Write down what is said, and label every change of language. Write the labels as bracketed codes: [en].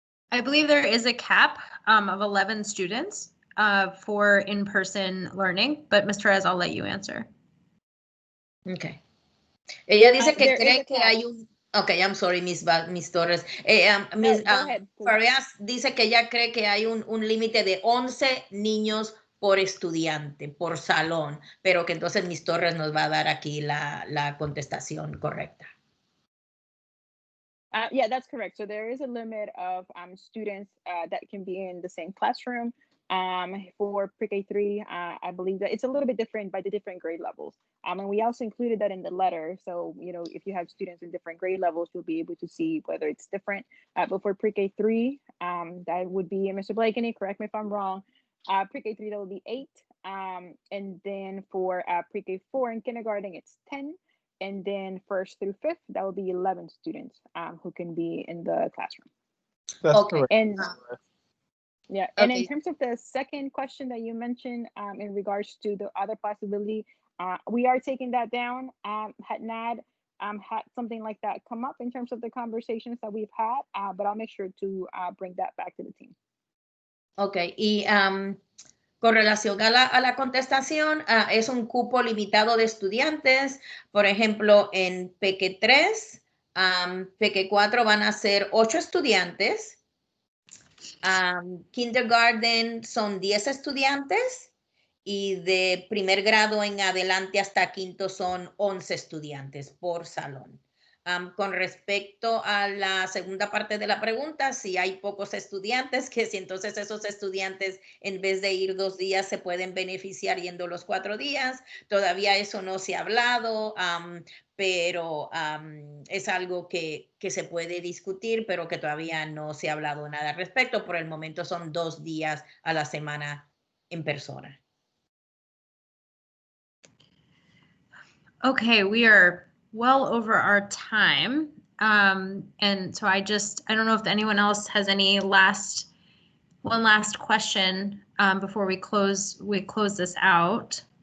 [en] I believe there is a cap of 11 students for in-person learning, but Ms. Torres, I'll let you answer. Okay. [es] Ella dice que cree que hay un... [en] Okay, I'm sorry, Miss Torres. [es] Miss Farias dice que ella cree que hay un límite de 11 niños por estudiante, por salón, pero que entonces Miss Torres nos va a dar aquí la contestación correcta. [en] Yeah, that's correct. So there is a limit of students that can be in the same classroom. For pre-K3, I believe that it's a little bit different by the different grade levels. And we also included that in the letter. So, you know, if you have students in different grade levels, you'll be able to see whether it's different. But for pre-K3, that would be, Mr. Blakeney, correct me if I'm wrong, pre-K3, that would be 8. And then for pre-K4 and kindergarten, it's 10. And then 1st through 5th, that would be 11 students who can be in the classroom. That's Okay. correct. And yeah, and in Okay. terms of the second question that you mentioned in regards to the other possibility, we are taking that down. Had Nad had something like that come up in terms of the conversations that we've had, but I'll make sure to bring that back to the team. [es] Ok, y con relación a la contestación, es un cupo limitado de estudiantes. Por ejemplo, en PQ3, PQ4 van a ser 8 estudiantes. Kindergarten son 10 estudiantes y de primer grado en adelante hasta quinto son 11 estudiantes por salón. Con respecto a la segunda parte de la pregunta, si hay pocos estudiantes, que si entonces esos estudiantes en vez de ir 2 días se pueden beneficiar yendo los 4 días, todavía eso no se ha hablado, pero es algo que se puede discutir, pero que todavía no se ha hablado nada al respecto. Por el momento son 2 días a la semana en persona. [en] Okay, we are well over our time. And so I don't know if anyone else has any one last question before we close this out.